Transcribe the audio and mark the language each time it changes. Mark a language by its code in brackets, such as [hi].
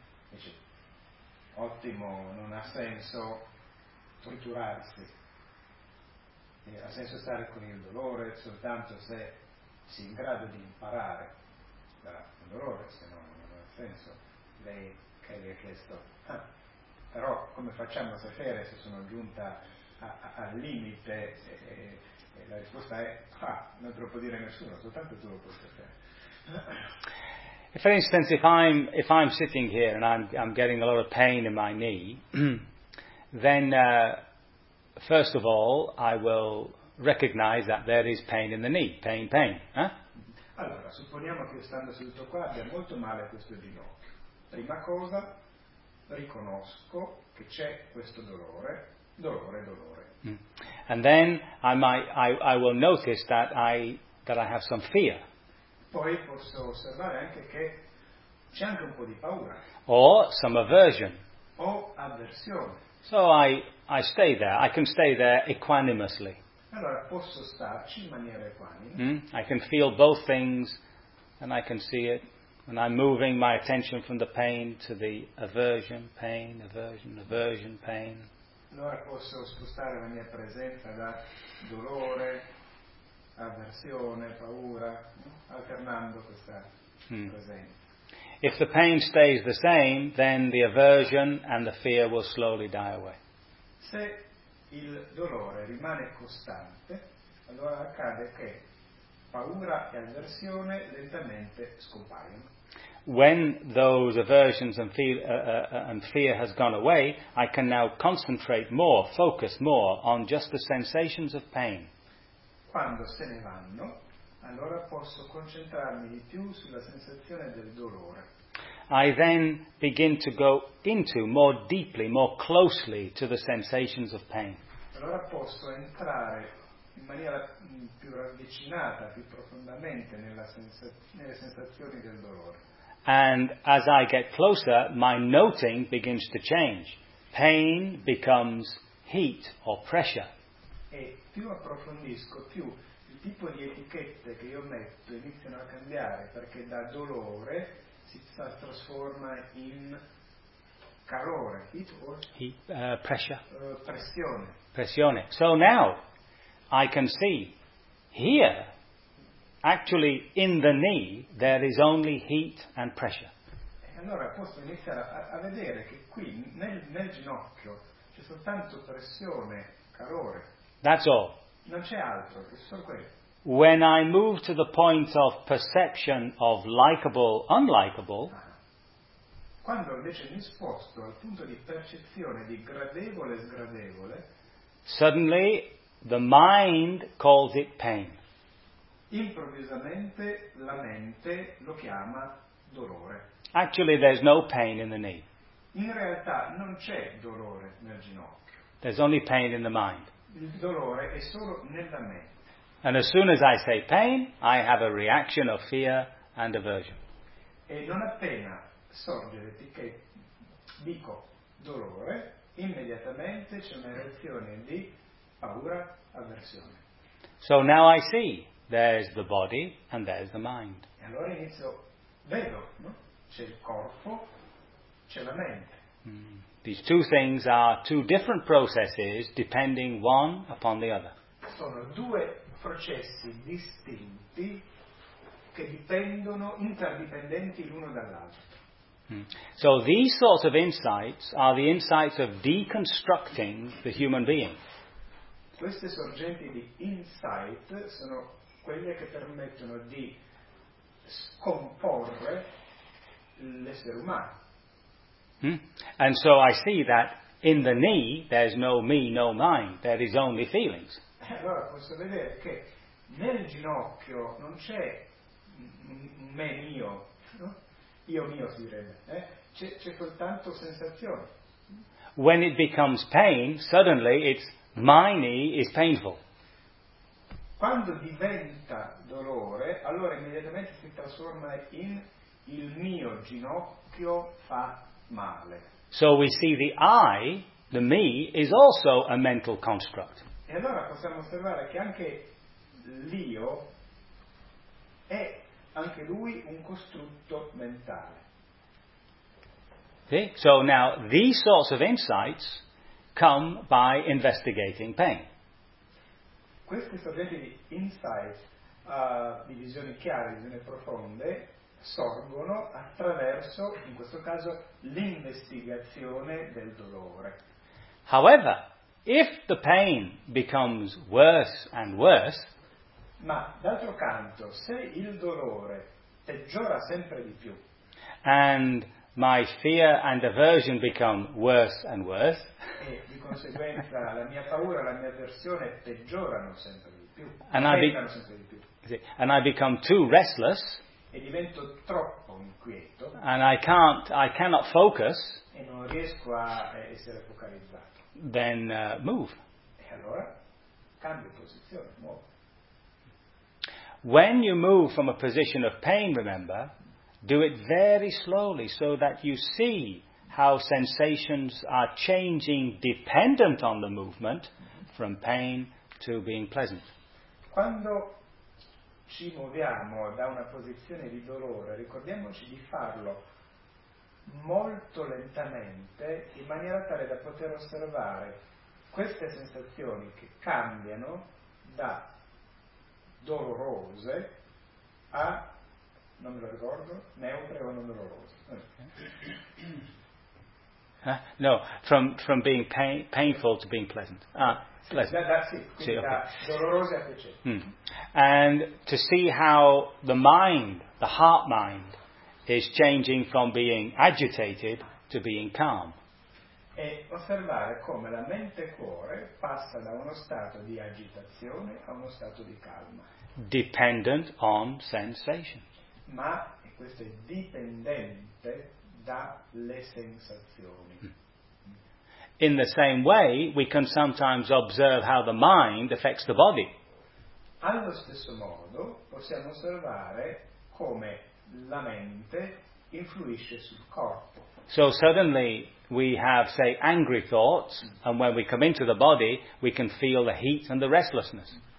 [it] Dice, ottimo, non ha senso torturarsi, ha senso stare con il dolore soltanto se si è in grado di imparare dal dolore, se no non ha senso. Lei che gli ha chiesto, però come facciamo a sapere se sono giunta al limite? La risposta è, non te lo può dire nessuno, soltanto tu lo puoi sapere. [en] For instance, if I'm sitting here and I'm getting a lot of pain in my knee, then first of all, I will recognize that there is pain in the knee. Pain. Huh? [it] Allora, supponiamo che stando seduto qua abbia molto male a questo ginocchio. Prima cosa, riconosco che c'è questo dolore. Dolore. Mm. [en] And then I will notice that I have some fear. [it] Poi posso osservare anche che c'è anche un po' di paura. [en] Or some aversion. [it] O avversione. [en] So I stay there. I can stay there equanimously. [it] Allora posso starci in maniera equanime. Mm? [en] I can feel both things, and I can see it. And I'm moving my attention from the pain to the aversion, pain, aversion, aversion, pain. [it] Allora posso spostare la mia presenza da dolore, avversione, paura, alternando questa presenza. [en] If the pain stays the same, then the aversion and the fear will slowly die away. [it] Se il dolore rimane costante, allora accade che paura e avversione lentamente scompaiono. [en] When those aversions and fear has gone away, I can now concentrate more, focus more on just the sensations of pain. [it] Quando se ne vanno, allora posso concentrarmi di più sulla sensazione del dolore. [en] I then begin to go into more deeply, more closely to the sensations of pain. [it] Allora posso entrare in maniera più ravvicinata, più profondamente nelle sensazioni del dolore. [en] And as I get closer, my noting begins to change. Pain becomes heat or pressure. [it] E più approfondisco, più il tipo di etichette che io metto iniziano a cambiare, perché da dolore si trasforma in calore, [en] heat or pressure. [it] Pressione. Pressione. [en] So now I can see here. Actually, in the knee, there is only heat and pressure. [it] Allora posso iniziare a vedere che qui nel ginocchio c'è soltanto pressione, calore. [en] That's all. [it] Non c'è altro, c'è solo quello. [en] When I move to the point of perception of likable, unlikable. [it] Quando invece mi sposto al punto di percezione di gradevole, sgradevole. [en] Suddenly, the mind calls it pain. [it] Improvvisamente la mente lo chiama dolore. [en] Actually, there's no pain in the knee. [it] In realtà non c'è dolore nel ginocchio. [en] There's only pain in the mind. [it] Il dolore è solo nella mente. [en] And as soon as I say pain, I have a reaction of fear and aversion. [it] E non appena sorge che dico dolore, immediatamente c'è una reazione di paura, avversione. [en] So now I see. There's the body and there's the mind. [it] E allora inizio, vedo, no? C'è il corpo, c'è la mente. Mm. [en] These two things are two different processes depending one upon the other. [it] Sono due processi distinti che dipendono, interdipendenti l'uno dall'altro. Mm. [en] So these sorts of insights are the insights of deconstructing the human being. [it] Queste sorgenti di insight sono quelle che permettono di scomporre l'essere umano. Mm. [en] And so I see that in the knee there's no me, no mind, there is only feelings. [it] Allora posso vedere che nel ginocchio non c'è me mio, no? Io mio si direbbe, c'è soltanto sensazione. [en] When it becomes pain, suddenly it's my knee is painful. [it] Quando diventa dolore, allora immediatamente si trasforma in il mio ginocchio fa male. [en] So we see the I, the me, is also a mental construct. [it] E allora possiamo osservare che anche l'io è anche lui un costrutto mentale. [en] Okay? So now these sorts of insights come by investigating pain. [it] Queste sorgenti di insight, di visioni chiare, visioni profonde, sorgono attraverso, in questo caso, l'investigazione del dolore. [en] However, if the pain becomes worse and worse, [it] ma d'altro canto, se il dolore peggiora sempre di più. [en] And my fear and aversion become worse and worse. [it] E di conseguenza la mia paura, la mia avversione peggiorano sempre di più. [en] And I become too restless. [it] E divento troppo inquieto. [en] And I cannot focus. [it] E non riesco a essere focalizzato. [en] Then move. [it] E allora cambio posizione, muovo. [en] When you move from a position of pain, remember, do it very slowly so that you see how sensations are changing dependent on the movement from pain to being pleasant. [it] Quando ci muoviamo da una posizione di dolore, ricordiamoci di farlo molto lentamente in maniera tale da poter osservare queste sensazioni che cambiano da dolorose a, non me lo ricordo, neutre o non dolorose. [en] From being painful to being pleasant. [it] Dolorose a piacere. [en] And to see how the mind, the heart mind, is changing from being agitated to being calm. [it] E osservare come la mente cuore passa da uno stato di agitazione a uno stato di calma. [en] Dependent on sensation. [it] Ma questo è dipendente dalle sensazioni. [en] In the same way, we can sometimes observe how the mind affects the body. [it] Allo stesso modo, possiamo osservare come la mente influisce sul corpo. [en] So suddenly we have, say, angry thoughts, and when we come into the body, we can feel the heat and the restlessness.